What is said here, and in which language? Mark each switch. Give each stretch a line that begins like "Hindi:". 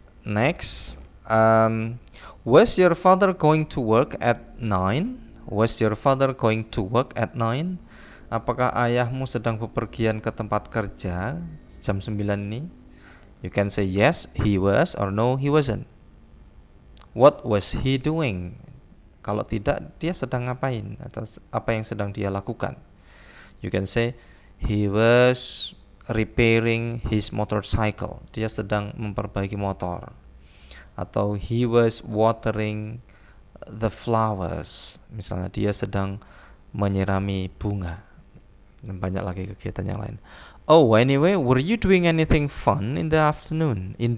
English: Next, was your father going to work at 9? Was your father going to work at 9?
Indonesian: Apakah ayahmu sedang bepergian ke tempat kerja jam 9 ini?
English: You can say yes, he was, or no, he wasn't. What was he doing?
Indonesian: Kalau tidak, dia sedang ngapain? Atau apa yang sedang dia lakukan?
English: You can say he was repairing his motorcycle.
Indonesian: Dia sedang memperbaiki motor.
English: Atau he was watering the flowers.
Indonesian: Misalnya dia sedang menyirami bunga. Dan banyak lagi kegiatan yang lain.
English: Oh, anyway, were you doing anything fun in the afternoon?